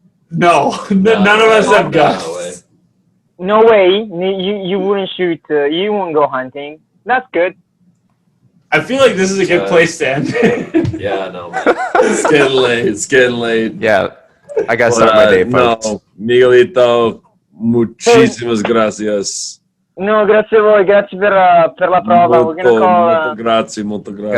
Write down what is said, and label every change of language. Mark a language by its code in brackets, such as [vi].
[en] No, none of us have guns. No way. You wouldn't shoot. You wouldn't go hunting. That's good. I feel like this is a good place to end. Yeah, no, man. It's getting late. It's getting late. Yeah, I gotta start my day, folks. [es] No, Miguelito, muchísimas gracias. [it] No, grazie a voi, grazie per la prova. [en] We're gonna call. [it] Molto grazie, molto grazie.